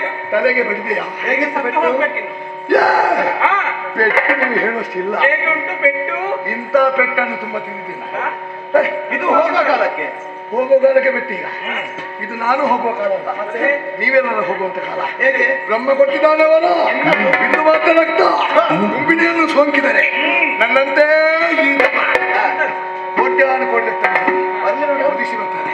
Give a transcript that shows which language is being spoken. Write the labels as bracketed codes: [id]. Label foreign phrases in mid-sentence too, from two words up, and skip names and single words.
[kn] ತಲೆಗೆ ಬಡಿದೆಯಾ? ಹೇಗೆ ಸತ್ತು ಹೋಗ್ಬೇಕಿನ್ನು. ಯಾ! ಹಾ, ಪೆಟ್ಟು ನೀವು ಹೇಳುವಷ್ಟಿಲ್ಲ. ಹೇಗೆ ಉಂಟು ಪೆಟ್ಟು? ಇಂಥ ಪೆಟ್ಟನ್ನು ತುಂಬಾ ತಿಂದಿದ್ದೀನಿ. ಹಾ? ಇದು ಹೋಗೋ ಕಾಲಕ್ಕೆ ಹೋಗೋ ಕಾಲಕ್ಕೆ ಬೆಟ್ಟೀಗ. ಇದು ನಾನು ಹೋಗುವ ಕಾಲ ಅಲ್ಲ, ಮತ್ತೆ ನೀವೆಲ್ಲರೂ ಹೋಗುವಂತ ಕಾಲ. ಹೇಗೆ ಬ್ರಹ್ಮ ಕೊಟ್ಟಿದ್ದಾನವನ ಇಂದು ಮಾತ್ರ ರಕ್ತ ಗುಂಬಿಣಿಯನ್ನು ಸೋಂಕಿದರೆ ನನ್ನಂತೆ ಈ ಕೋಟ್ಯಾನು ಕೊಡ್ಲಿರ್ತಾನೆ ಉದಿಸಿ ಬರ್ತಾರೆ.